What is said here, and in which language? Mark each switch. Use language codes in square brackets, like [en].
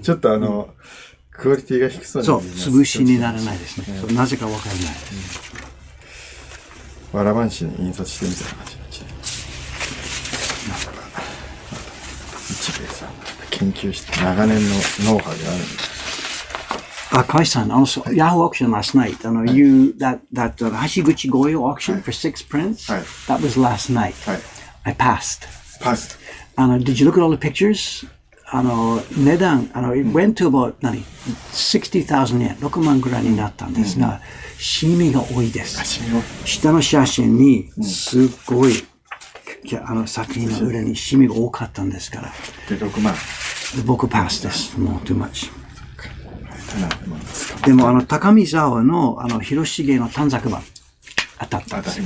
[ja] ちょっとクオリティが低そうにそう、見えます潰しにならないですね。そうなぜかわからない。わらばんしに印刷してみたいな感じの一兵衛さんが研究して長年のノウハウがあるんで。 [en] Kai-san, also Yahoo auction last night. That Hashiguchi Goyo auction for 6 prints. Right. That was last night. Right. I passed. [ja] パス。 [en] Did you look at all the pictures? [ja] 値段 [en] it went to about 60,000 yen. [ja] 6万ぐらいになったんですが、シミが多いです。下の写真にすごい作品の裏にシミが多かったんですから。で、6万。で僕パスです。もう [en] too much。 [ja] でも高見沢の広重の短冊版当たったんですよ。